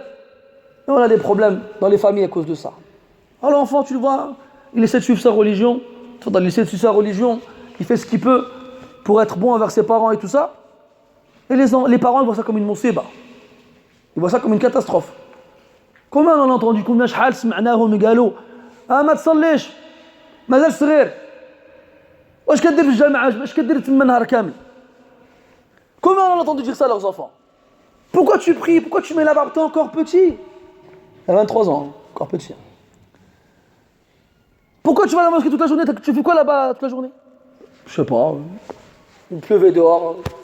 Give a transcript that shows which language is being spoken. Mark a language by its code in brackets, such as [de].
[fr] Et on a des problèmes dans les familles à cause de ça. Alors l'enfant, tu le vois, il essaie de suivre sa religion, il essaie de suivre sa religion, il fait ce qu'il peut pour être bon envers ses parents et tout ça. Et les parents, ils voient ça comme une musiba. Ils voient ça comme une catastrophe. Combien on a entendu, combien [ar] شحال سمعناهم يقالوا ما تصليش مازال صغير واش كدير في الجامعة واش كدير تما نهار كامل. [fr] Combien on a entendu dire ça à leurs enfants? Pourquoi tu pries? Pourquoi tu mets la barbe? T'es encore petit. Il a 23 ans, encore petit. Pourquoi tu vas à la mosquée toute la journée? Tu fais quoi là-bas toute la journée? Je sais pas. Il pleuvait dehors.